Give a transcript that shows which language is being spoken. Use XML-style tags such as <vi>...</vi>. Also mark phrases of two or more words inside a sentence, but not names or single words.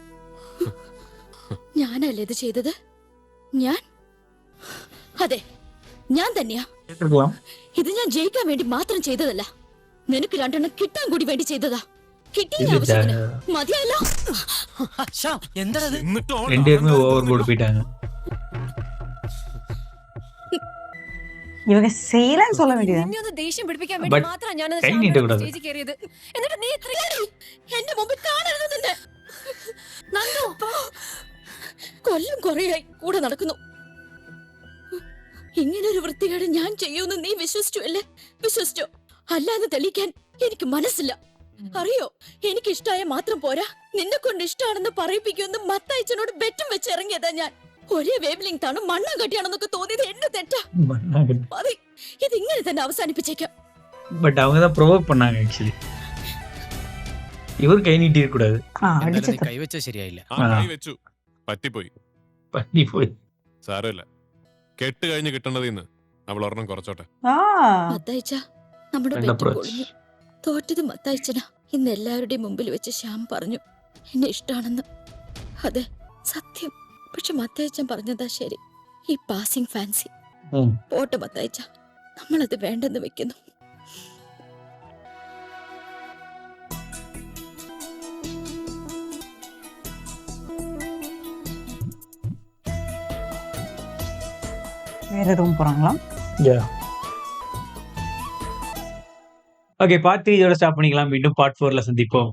<ml>ഞാനല്ലേ ഇത് ചെയ്തത്? ഞാൻ അതെ ഞാൻ തന്നെയാ. ഇത് ഞാൻ ജയിക്കാൻ വേണ്ടി മാത്രം ചെയ്തതല്ല, നിനക്ക് 2 എണ്ണം കിട്ടാൻ കൂടി വേണ്ടി ചെയ്തതാ. കിട്ടിയ ആവശ്യത്തിന് മതിയല്ലോ. എന്താണത്?</ml> <ta>ரெண்டுமே</ta> <en>over board</en> <ta>போயிட்டாங்க. இவங்க செய்யலன்னு சொல்ல வேண்டியது.</ta> <ml>നിന്നെ ഒന്ന് ദേഷ്യം പിടിപ്പിക്കാൻ വേണ്ടി മാത്രം ഞാൻ സ്റ്റേജിൽ കയറിയത്. എന്നിട്ട് നീ എന്റെ മുമ്പിൽ കാണരുത് നിന്നെ. നന്ദു കൊല്ലം കുറയായി കൂടെ നടക്കുന്നു. ഇങ്ങനൊരു വൃത്തികേട് ഞാൻ ചെയ്യൂന്ന് നീ വിശ്വസിച്ചു അല്ലേ? വിശ്വസിച്ചോ? അല്ലാന്ന് തെളിയിക്കാൻ എനിക്ക് മനസ്സില്ല. അറിയോ, എനിക്ക് ഇഷ്ടമായ മാത്രം പോരാ, നിന്നെ കൊണ്ട് ഇഷ്ടമാണെന്ന് പറയിപ്പിക്കുമെന്ന് മത്തായിച്ചനോട് ബെറ്റും വെച്ച് ഇറങ്ങിയതാ ഞാൻ. ഒരേ</ml> <en>wave length</en> <ml>ആണ്, മണ്ണാൻ കട്ടിയാണെന്നൊക്കെ തോന്നിയത് എന്റെ തെറ്റാ. മതി, ഇതിങ്ങനെ തന്നെ അവസാനിപ്പിച്ചേക്കാം.</ml> <ta>பட் அவங்க தான் ப்ரொவோக் பண்ணாங்க ஆக்சுவலி. இவர் கை நீட்டி இருக்க கூடாது.</ta> <ml>എന്തായാലും നീ കൈവച്ച ശരിയായില്ല. കൈ വെച്ചു, പറ്റിപ്പോയി.</ml> <ta>பண்ணி போய்</ta> <ml>സാരമില്ല, കെട്ട് കഴിഞ്ഞ് കിട്ടേണ്ടതിന്ന് അവൾ ഒരെണ്ണം കുറച്ചോട്ടെ. മത്തായിച്ച, നമ്മുടെ നല്ല ബെറ്റ് approach. പൊളിഞ്ഞു. തോറ്റത് മത്തായിച്ചനാ. ഇന്ന് എല്ലാവരുടെയും മുമ്പിൽ വെച്ച് ശ്യാം പറഞ്ഞു എന്നെ ഇഷ്ടാണെന്ന്. അതെ, സത്യം. പക്ഷെ മത്തായിച്ചൻ പറഞ്ഞതാ ശരി. ഈ</ml> <en>passing fancy</en> <ml>പോട്ടെ മത്തായിച്ച, നമ്മളത് വേണ്ടെന്ന് വെക്കുന്നു.</ml> <ta>வேற ரூம் போறாங்களாம். ஓகே, பார்ட் 3 இதோட ஸ்டாப் பண்ணிக்கலாம்.</ta>